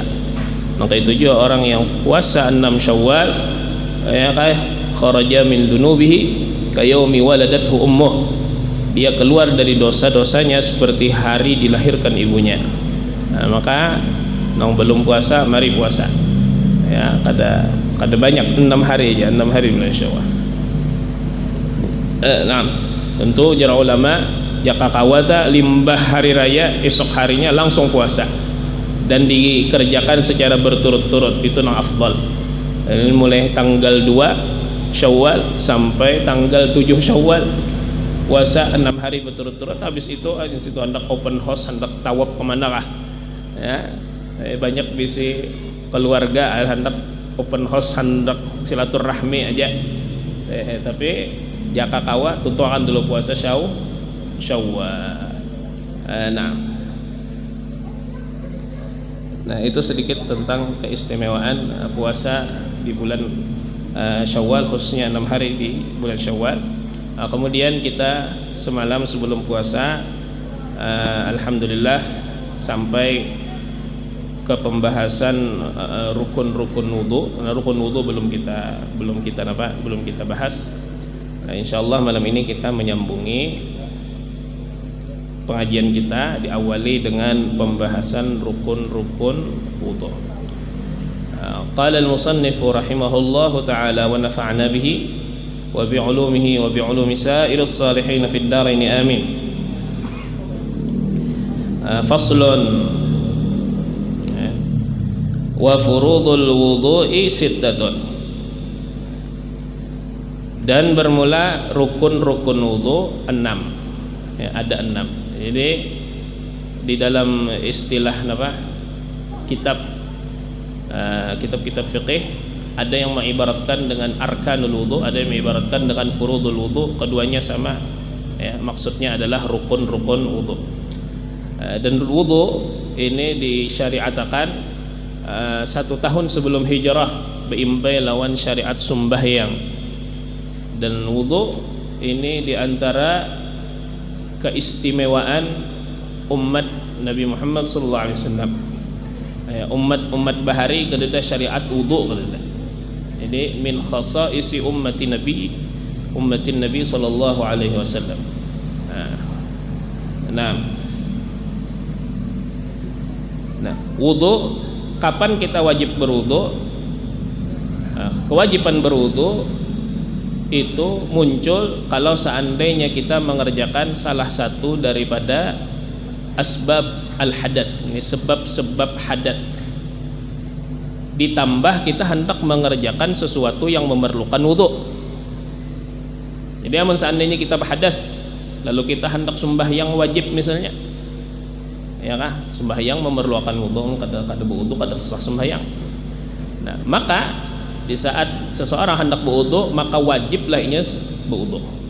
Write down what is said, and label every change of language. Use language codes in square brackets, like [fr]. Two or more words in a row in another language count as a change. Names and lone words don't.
[id] Maka itu juga orang yang puasa 6 Syawal, [ar] يا خرج من ذنوبه كيوم ولدته أمه, [id] dia keluar dari dosa-dosanya seperti hari dilahirkan ibunya. Nah, maka nong belum puasa, mari puasa ya, kada banyak 6 hari aja, 6 hari bulan Syawal. Nah, tentu [bjn] jara ulama jaka kawata limbah [id] hari raya esok harinya langsung puasa dan dikerjakan secara berturut-turut, itu nang afdal. Mulai tanggal 2 Syawal sampai tanggal 7 Syawal puasa 6 hari berturut-turut. Habis itu di situ hendak open house, hendak tawaf kemana kah ya, banyak bisi keluarga hendak open house, hendak silaturahmi aja, tapi [bjn] jaka kawa tutuakan [id] dulu puasa Syawal. Nah itu sedikit tentang keistimewaan puasa di bulan Syawal, khususnya 6 hari di bulan Syawal. Kemudian kita semalam sebelum puasa alhamdulillah sampai ke pembahasan rukun-rukun wudu. Rukun wudu belum kita bahas. Nah, insyaallah malam ini kita menyambungi pengajian kita, diawali dengan pembahasan rukun-rukun wudu. [ar] قال المصنف رحمه الله تعالى ونفعنا به وبعلومه وبعلوم سائر الصالحين في الدارين آمين. فصل وفروض الوضوء ستة. [id] Dan bermula rukun-rukun wudu 6 ya, ada 6. Jadi di dalam istilah kitab-kitab fikih ada yang mengibaratkan dengan [ar] أركان الوضوء, [id] ada yang mengibaratkan dengan [ar] فروض الوضوء. [id] Keduanya sama ya, maksudnya adalah rukun-rukun wudu. Dan wudu ini disyariatkan 1 tahun sebelum hijrah [bjn] beimbai lawan [id] syariat sembahyang. Dan wudu ini diantara keistimewaan umat Nabi Muhammad [ar] صلى الله عليه وسلم. [bjn] Umat bahari kededa syariat wudu kededa. [ar] Jadi من خصائص أمة النبي صلى الله عليه وسلم. [id] Nah, wudu, kapan kita wajib berwudu? Kewajiban berwudu itu muncul kalau seandainya kita mengerjakan salah satu daripada [ar] أسباب الحدث. [id] Ini sebab-sebab hadath. Ditambah kita hendak mengerjakan sesuatu yang memerlukan wudu. Jadi amun seandainya kita berhadath lalu kita hendak sembahyang wajib misalnya, ya kah? Sembahyang memerlukan wudu, [bjn] kada berwudu kada sah sembahyang. [id] Nah, maka di saat seseorang hendak berwudu, maka wajiblah inya berwudu.